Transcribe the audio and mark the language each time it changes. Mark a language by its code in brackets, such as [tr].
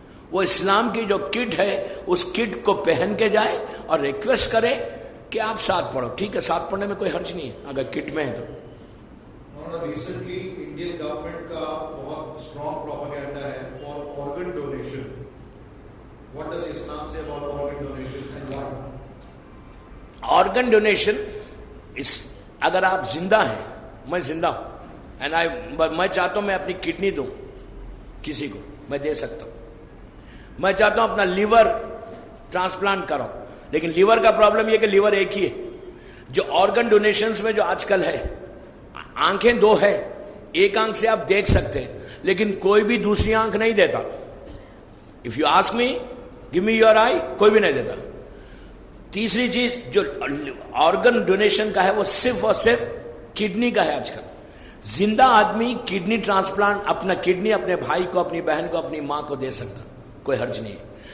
[ur] وہ اسلام کی جو کٹ ہے اس کٹ کو پہن کے جائے اور ریکویسٹ کرے کہ آپ ساتھ پڑھو. ٹھیک ہے, ساتھ پڑھنے میں کوئی حرج نہیں ہے اگر کٹ میں ہے تو. ریسنٹلی انڈین گورنمنٹ کا بہت اسٹرانگ پروپیگنڈا ہے for organ donation. [en] What does Islam say about organ donation and why? [ur] Organ donation, اگر آپ زندہ ہیں, میں زندہ ہوں, میں چاہتا ہوں میں اپنی کڈنی دوں کسی کو, میں دے سکتا ہوں. میں چاہتا ہوں اپنا لیور ٹرانسپلانٹ کراؤں, لیکن لیور کا پرابلم یہ کہ لیور ایک ہی ہے. جو آرگن ڈونیشنز میں جو آج کل ہے, آنکھیں دو ہے, ایک آنکھ سے آپ دیکھ سکتے ہیں لیکن کوئی بھی دوسری آنکھ نہیں دیتا. [en] If you ask me, give me your eye, [ur] کوئی بھی نہیں دیتا. تیسری چیز جو آرگن ڈونیشن کا ہے وہ صرف اور صرف کڈنی کا ہے. آج کل زندہ آدمی کڈنی ٹرانسپلانٹ اپنا کڈنی اپنے بھائی کو, اپنی بہن کو, اپنی ماں کو دے سکتا, کوئی حرج نہیں ہے.